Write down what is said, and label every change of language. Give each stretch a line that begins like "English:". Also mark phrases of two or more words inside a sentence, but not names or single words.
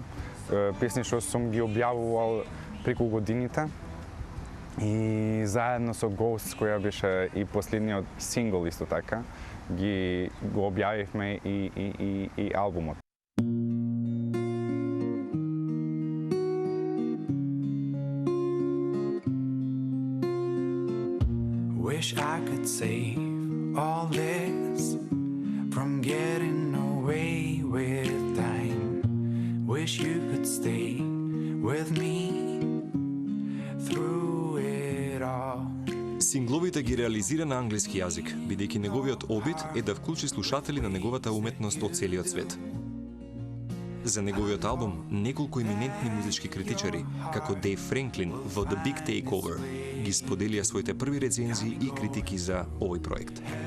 Macedonian: Песни што сум ги објавувал преку годините. И заедно со Ghosts, која беше и последниот сингл исто така, го објавивме и албумот.
English: Wish I could save all this from getting away with time. Wish you could stay with me through it all.
Macedonian: Сингловите ги реализира на англиски јазик, бидејќи неговиот обид е да вклучи слушатели на неговата уметност од целиот свет. За неговиот албум, неколку еминентни музички критичари, како Дейв Френклин во The Big Takeover, ги споделија своите први рецензии и критики за овој проект.